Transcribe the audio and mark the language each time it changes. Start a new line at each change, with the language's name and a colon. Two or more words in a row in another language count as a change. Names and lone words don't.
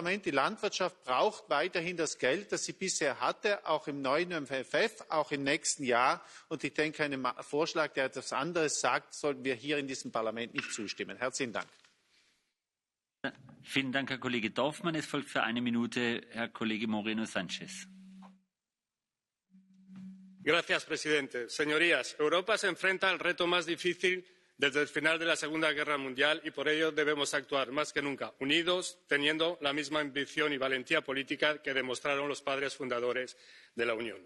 German: Die Landwirtschaft braucht weiterhin das Geld, das sie bisher hatte, auch im neuen MFF, auch im nächsten Jahr. Und ich denke, einem Vorschlag, der etwas anderes sagt, sollten wir hier in diesem Parlament nicht zustimmen. Herzlichen Dank. Vielen Dank, Herr Kollege Dorfmann. Es folgt für eine Minute Herr Kollege Moreno Sánchez.
Spanish: Señor presidente. Señorías, Europa se enfrenta al reto más difícil desde el final de la Segunda Guerra Mundial y por ello debemos actuar más que nunca unidos, teniendo la misma ambición y valentía política que demostraron los padres fundadores de la Unión.